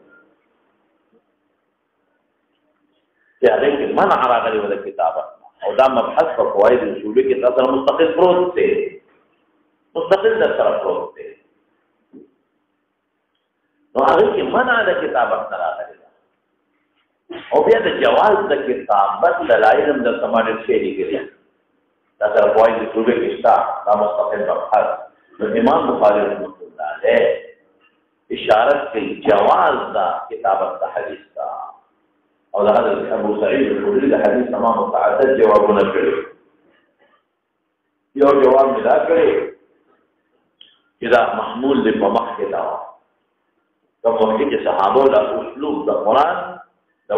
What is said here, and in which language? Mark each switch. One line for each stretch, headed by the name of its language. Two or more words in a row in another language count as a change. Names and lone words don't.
Pashto: چې هغه کې منع راغلی و د کتابت او دا مبحث په فواید اصولي کې تاسو مستقل پروت دی مستقل در سره پروت دی نو هغه کې منع د کتابت راغلی او بیا د جواز د کتابت دلایل د سماجت شی لري دا سره فواید اصولي کې شته دا مستقل مبحث نو امام بخاری
Arabic: رحمۃ اللہ علیہ
Pashto: اشارت کوي جواز دا کتابت د حدیث دا او دا حضرت ابو سعید الخدری د حدیث تمام متعدد جوابونه کړي یو جواب ملا کړي چې دا محمول دی په مخ کې دا کوم وخت چې صحابه د اسلوب د قران د